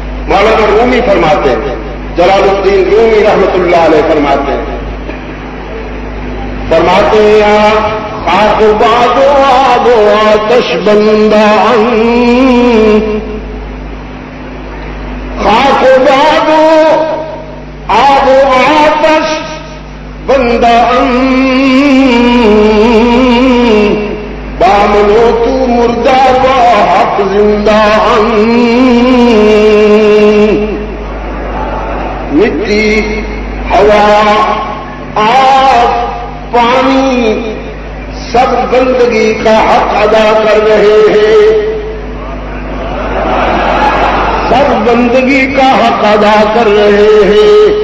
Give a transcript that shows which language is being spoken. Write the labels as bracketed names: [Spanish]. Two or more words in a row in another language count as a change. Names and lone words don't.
[Urdu] مولانا رومی فرماتے ہیں، جلال الدین رومی [Arabic] رحمت اللہ علیہ [Urdu] فرماتے ہیں [Persian] خاک و باد و آب و آتش بندہ [Urdu] خاک و باد و آب و آتش بندہ [Persian] بامنو تو مردہ و حق زندہ [Urdu] مٹی ہوا آگ پانی سب بندگی کا حق ادا کر رہے ہیں، سب بندگی کا حق ادا کر رہے ہیں۔